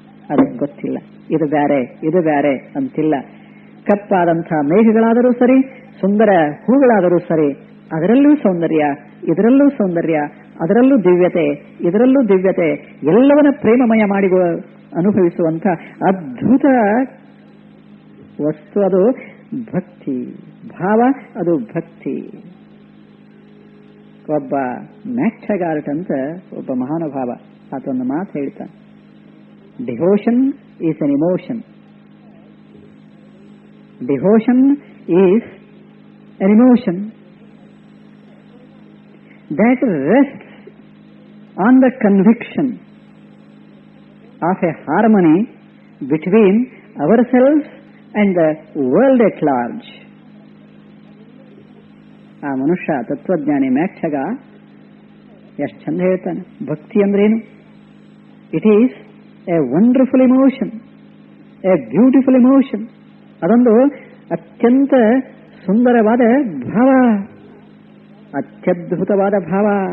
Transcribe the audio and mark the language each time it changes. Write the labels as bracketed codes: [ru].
[kn] ಅದಕ್ಕೆ ಗೊತ್ತಿಲ್ಲ ಇದು ಬ್ಯಾರೆ ಇದು ಬ್ಯಾರೆ ಅಂತಿಲ್ಲ. ಕಪ್ಪಾದಂಥ ಮೇಘಗಳಾದರೂ ಸರಿ, ಸುಂದರ ಹೂಗಳಾದರೂ ಸರಿ, ಅದರಲ್ಲೂ ಸೌಂದರ್ಯ, ಇದರಲ್ಲೂ ಸೌಂದರ್ಯ, ಅದರಲ್ಲೂ ದಿವ್ಯತೆ, ಇದರಲ್ಲೂ ದಿವ್ಯತೆ, ಎಲ್ಲವನ್ನ ಪ್ರೇಮಮಯ ಮಾಡಿ ಅನುಭವಿಸುವಂತ ಅದ್ಭುತ ವಸ್ತು ಅದು ಭಕ್ತಿ ಭಾವ. ಅದು ಭಕ್ತಿ. ಒಬ್ಬ ಮ್ಯಾಕ್ಟಗಾರ್ಟ್ ಅಂತ ಒಬ್ಬ ಮಹಾನುಭಾವ ಆತೊಂದು ಮಾತು ಹೇಳ್ತಾನೆ, [en] Devotion is an emotion. Devotion is an emotion that rests on the conviction of a harmony between ourselves and the world at large. [kn] ಆ ಮನುಷ್ಯ ತತ್ವಜ್ಞಾನಿ ಮ್ಯಾಕ್ಟಗ ಎಷ್ಟು ಚಂದ ಹೇಳ್ತಾನೆ, ಭಕ್ತಿ ಅಂದ್ರೇನು? [en] It is a wonderful emotion, a beautiful emotion. [kn] ಅದೊಂದು ಅತ್ಯಂತ ಸುಂದರವಾದ ಭಾವ, ಅತ್ಯದ್ಭುತವಾದ ಭಾವ.